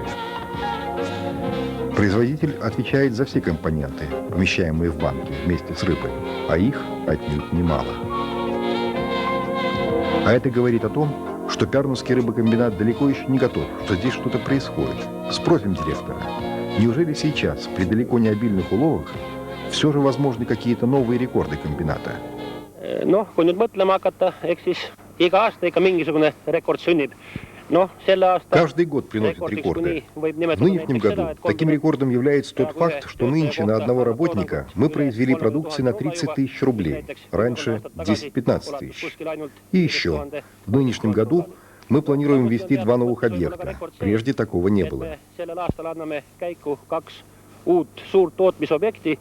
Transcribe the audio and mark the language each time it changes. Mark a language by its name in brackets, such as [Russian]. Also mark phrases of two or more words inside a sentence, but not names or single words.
[Russian] Производитель отвечает за все компоненты, помещаемые в банки вместе с рыбой, а их отнюдь немало. А это говорит о том, что Пярнуский рыбокомбинат далеко еще не готов, что здесь что-то происходит. Спросим директора, неужели сейчас, при далеко не обильных уловах, все же возможны какие-то новые рекорды комбината? [Estonian] Noh, kui nüüd mõtlema hakata, eks siis iga aasta ikka mingisugune rekord sünnib. No, selle aasta [Russian] Каждый год приносит рекорды. В нынешнем году таким рекордом является тот факт, что нынче на одного работника мы произвели продукции на 30 тысяч рублей, раньше 10-15 тысяч. И еще, в нынешнем году мы планируем ввести 2 новых объекта. Прежде такого не было. [Estonian] Sellel aastal anname käiku 2 uut suurt tootmisobjekti.